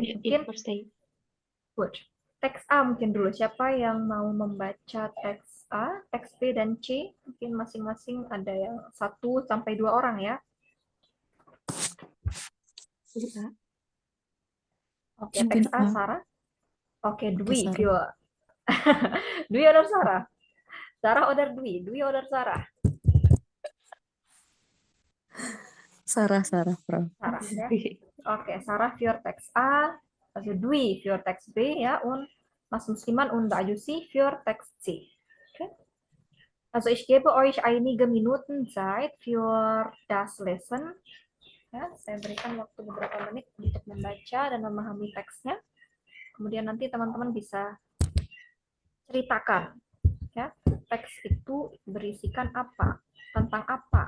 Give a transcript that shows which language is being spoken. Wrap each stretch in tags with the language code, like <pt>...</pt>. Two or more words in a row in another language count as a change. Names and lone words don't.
<en>Yeah,</en> <id>mungkin</id> <en>first day. good.</en> <id>Teks A mungkin dulu. Siapa yang mau membaca teks A, teks B, dan C? Mungkin masing-masing ada yang 1 sampai 2 orang ya.</id> <en>Yeah.</en> <id>Oke, mungkin teks A, A. Sarah. Oke, Oke, Dwi, Sarah.</id> <de>Vio. Dwi oder Sarah? Sarah oder Dwi? Dwi oder Sarah? Sarah, Frau.</de> <id>Sarah ya. Oke,</id> <de>Sarah für Text A, also Dwi für Text B ja und Mas Musliman und Mbak Yusi für Text C. Okay. Also ich gebe euch einige Minuten Zeit für das Lesson.</de> <id>Ya, saya berikan waktu beberapa menit untuk membaca dan memahami teksnya. Kemudian nanti teman-teman bisa ceritakan ya, teks itu berisikan apa, tentang apa.</id>